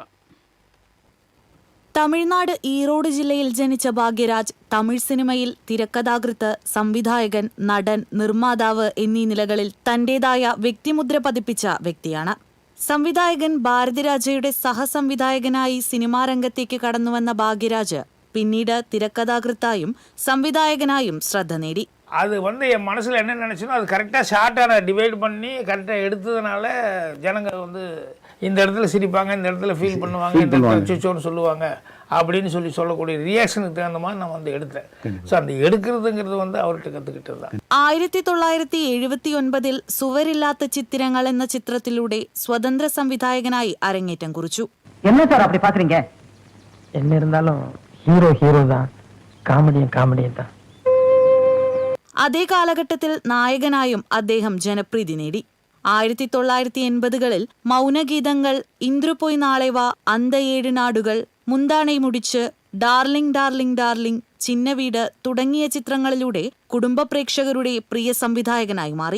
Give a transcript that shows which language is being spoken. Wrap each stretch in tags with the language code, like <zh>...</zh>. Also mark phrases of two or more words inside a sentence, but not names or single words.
<ml>തമിഴ്നാട് ഈറോഡ് ജില്ലയിൽ ജനിച്ച ഭാഗ്യരാജ് തമിഴ് സിനിമയിൽ തിരക്കഥാകൃത്ത്, സംവിധായകൻ, നടൻ, നിർമ്മാതാവ് എന്നീ നിലകളിൽ തന്റേതായ വ്യക്തിമുദ്ര പതിപ്പിച്ച വ്യക്തിയാണ്. സംവിധായകൻ ഭാരതിരാജയുടെ സഹസംവിധായകനായി സിനിമാ രംഗത്തേക്ക് കടന്നുവന്ന ഭാഗ്യരാജ് പിന്നീട് തിരക്കഥാകൃത്തായും സംവിധായകനായും ശ്രദ്ധ നേടി.</ml> <ta>அது என் மனசில் என்ன நினச்சனோ அது கரெக்டாக ஷார்ட்டாக நான் டிவைட் பண்ணி கரெக்டாக எடுத்ததுனால ஜனங்க இந்த இடத்துல சிரிப்பாங்க, இந்த இடத்துல ஃபீல் பண்ணுவாங்க, இந்த இடத்துல சிச்சோன்னு சொல்லுவாங்க அப்படின்னு சொல்லக்கூடிய ரியாக்ஷனுக்கு தகுந்த மாதிரி நான் எடுத்தேன். ஸோ அந்த எடுக்கிறதுங்கிறது அவர்கிட்ட கற்றுக்கிட்டது தான்.</ta> <ml>1979 സുവരില്ലാത്ത ചിത്രങ്ങൾ എന്ന ചിത്രത്തിലൂടെ സ്വതന്ത്ര സംവിധായകനായി അരങ്ങേറ്റം കുറിച്ചു.</ml> <ta>என்ன சார் அப்படி பாக்குறீங்க? என்ன இருந்தாலும் ஹீரோ தான், காமெடியன் தான்.</ta> <ml>അതേ കാലഘട്ടത്തിൽ നായകനായും അദ്ദേഹം ജനപ്രീതി നേടി. 1980കളിൽ മൗനഗീതങ്ങൾ, ഇന്ദ്രുപോയ് നാളെവാ, അന്ത 7 നാടുകൾ, മുന്താണை മുടിച്ച്, ഡാർലിംഗ് ഡാർലിംഗ് ഡാർലിംഗ്, ചിന്നവീട് തുടങ്ങിയ ചിത്രങ്ങളിലൂടെ കുടുംബ പ്രേക്ഷകരുടെ പ്രിയ സംവിധായകനായി മാറി.</ml>